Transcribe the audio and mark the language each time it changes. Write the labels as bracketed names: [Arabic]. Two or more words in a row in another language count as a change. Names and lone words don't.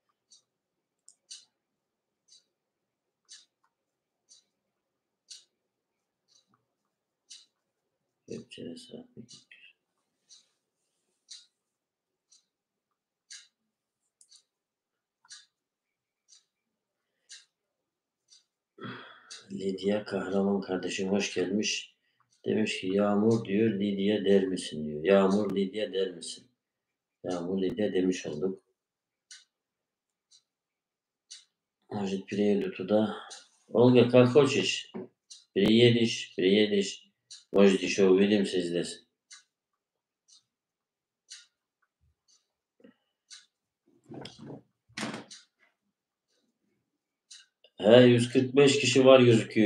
[Turkish] Gökçe'de Lidya Kahraman kardeşim hoş gelmiş. Demiş ki Yağmur diyor Lidya der misin diyor. Yağmur Lidya der misin? Yağmur Lidya demiş olduk. [Russian] Может приеду туда. Olga, как хочешь. Приедешь. Может, еще увидимся здесь. [Turkish] He 145 kişi var gözüküyor.